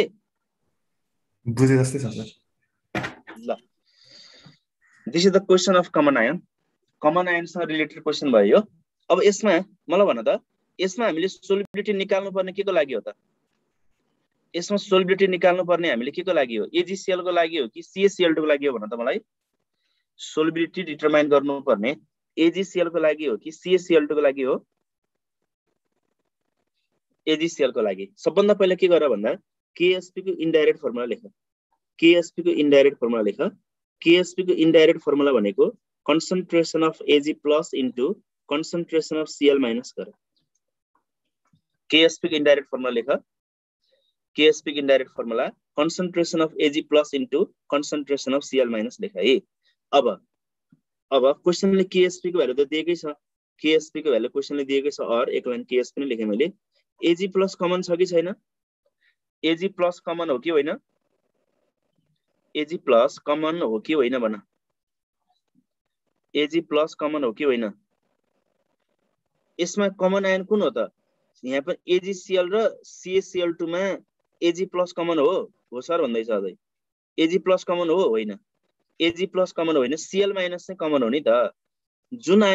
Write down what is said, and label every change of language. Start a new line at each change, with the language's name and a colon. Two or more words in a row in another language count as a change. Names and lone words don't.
Nepali: बुझे जस्तै छ सर ल
English: this is the question of common ionसँग related question
Nepali: भयो अब यसमा मलाई भन त यसमा हामीले सोलुबिलिटी निकाल्नु पर्ने के को लागि हो त यसमा सोलुबिलिटी निकाल्नु पर्ने हामीले के को लागि हो AgCl को लागि हो कि CaCl2 को लागि हो भन त मलाई
English: solubility determine
Nepali: गर्नु पर्ने AgCl को लागि हो कि CaCl2 को लागि हो AgCl को लागि सबभन्दा पहिला के गर भन्दा KSP को
English: indirect formula
Nepali: लेख KSP को
English: indirect formula
Nepali: भनेको
English: concentration of Ag plus into concentration of Cl minus
Nepali: गर KSP को
English: indirect formula
Nepali: लेख KSP को
English: indirect formula concentration of Ag plus into concentration of Cl minus
Nepali: लेख है अब क्वेशनले KSP को भ्यालु त दिएकै छ KSP को भ्यालु क्वेशनले दिएकै छ और एक लाइन KSP नै लेखे मैले
English: Ag plus common
Nepali: छ कि छैन
English: Ag plus common
Nepali: हो कि होइन
English: Ag plus common
Nepali: हो कि होइन भन
English: Ag plus common
Nepali: हो कि होइन यसमा
English: common ion
Nepali: कुन हो त यहाँ पनि AgCl र CaCl2 मा
English: Ag plus common
Nepali: हो सर भन्दैछ अझै
English: Ag plus common
Nepali: हो होइन
English: Ag plus common
Nepali: होइन Cl माइनस चाहिँ कमन हो नि त जुन आयन